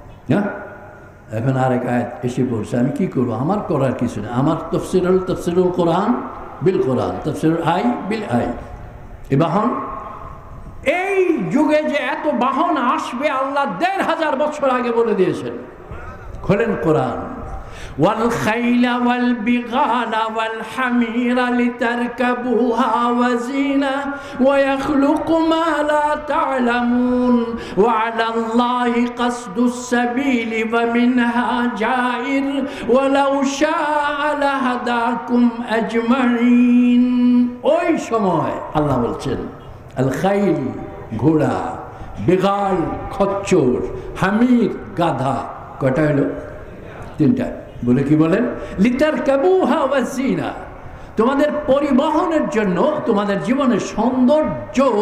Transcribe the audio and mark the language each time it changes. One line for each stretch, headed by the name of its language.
Bangla: হ্যাঁ, এখন আরেক আয়াত এসে পড়ছে, আমি কি করবো? আমার করার কিছু নেই। আমার তফসিরুল কোরআন বিল কোরআন, তফসিরুল আই বিল আই। এ বাহন, এই যুগে যে এত বাহন আসবে আল্লাহ ১৫০০ বছর আগে বলে দিয়েছেন। খোলেন কোরআন।
Arabic: والخيل والبغال والحمير لتركبوها وزينة ويخلق ما لا تعلمون وعلى الله قصد السبيل ومنها جائر ولو شاء لهداكم أجمعين।
Bangla: ওই সময় আল্লাহ বলছেন আল খাইল ঘোড়া, বিগাল খচ্চর, হামির গাধা। কয়টা হলো? 3টা। বলে কি বলেন? লিতারকাবুহা ওয়াজিনা, তোমাদের পরিবহনের জন্য, তোমাদের জীবনের সৌন্দর্য।